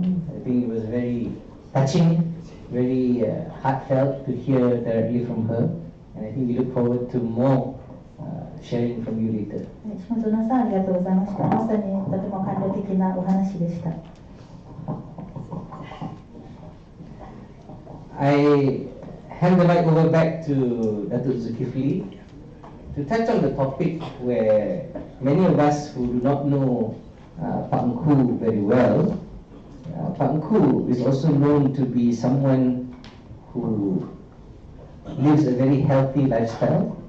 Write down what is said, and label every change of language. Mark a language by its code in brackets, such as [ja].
[en] I think it was very touching, very heartfelt to hear directly from her, and I think we look forward to more sharing from you later. [ja] Shimazono-san, ありがとうございました。まさにとても感動的なお話でした。 [en] I hand the mic over back to Datuk Zulkifli to touch on the topic where many of us who do not know Pak Ungku very well. Pak Ungku is also known to be someone who lives a very healthy lifestyle.